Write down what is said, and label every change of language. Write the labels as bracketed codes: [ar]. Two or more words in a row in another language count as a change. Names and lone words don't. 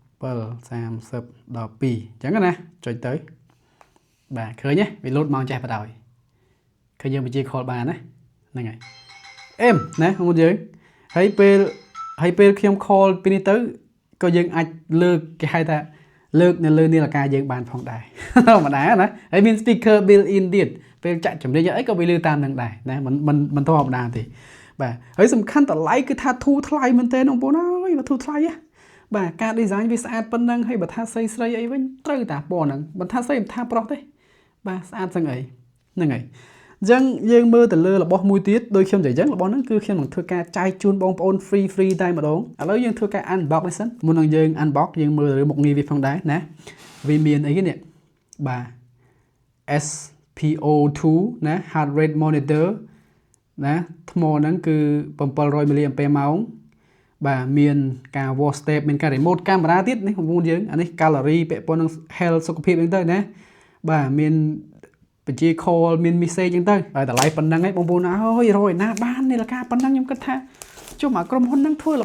[km] 7:30 ដល់ 2អញ្ចឹងណាចុចទៅបាទឃើញទេវាលោតមកចេះបដ ாய் ឃើញយើងបញ្ជា call បានណាហ្នឹងហើយអេមណាបងប្អូនយើងហើយពេលខ្ញុំ call ពីនេះទៅក៏យើង អាចលើកគេហៅថាលើកនៅលើនាឡិកាយើងបានផងដែរធម្មតាណាហើយមាន [en] speaker built in [km] ទៀតពេលចាក់ចម្រៀងអីក៏វាលឺតាម នឹងដែរណាមិនធម្មតាទេបាទហើយសំខាន់តម្លៃគឺថាធូរថ្លៃមែនទេបងប្អូនអើយធូរថ្លៃហ៎បាទការ design វាស្អាតប៉ុណ្ណឹងហើយបើថាស្រីអីវិញត្រូវតាពណ៌ហ្នឹងមិនថាស្រីមិនថាប្រុសទេបាទស្អាតស្អីហ្នឹងហើយអញ្ចឹងយើងមើលទៅលើរបស់មួយទៀតដូចខ្ញុំនិយាយអញ្ចឹងរបស់ហ្នឹងគឺខ្ញុំនឹងធ្វើការចែកជូនបងប្អូន free តែម្ដងឥឡូវយើងធ្វើការ unbox នេះសិនមុននឹងយើង unbox យើងមើលលើមុខងារវាផងដែរណាវាមានអីគេនេះបាទ SPO2 ណា [en] heart rate monitor [km] ណាថ្មហ្នឹងគឺ700 mAh បាទមានការ [en] wash step [km] មានការ [en] remote camera [km] ទៀតនេះបងប្អូនយើងអានេះ gallery ពាក់ព័ន្ធនឹង health សុខភាពហ្នឹងទៅណាបាទមានបញ្ជា call មាន message ហ្នឹងទៅហើយតម្លៃប៉ុណ្ណឹងឯងបងប្អូនអើយរយណាបាននេះរាគប៉ុណ្ណឹងខ្ញុំគិតថាចុះមកក្រុមហ៊ុនហ្នឹងធ្វើ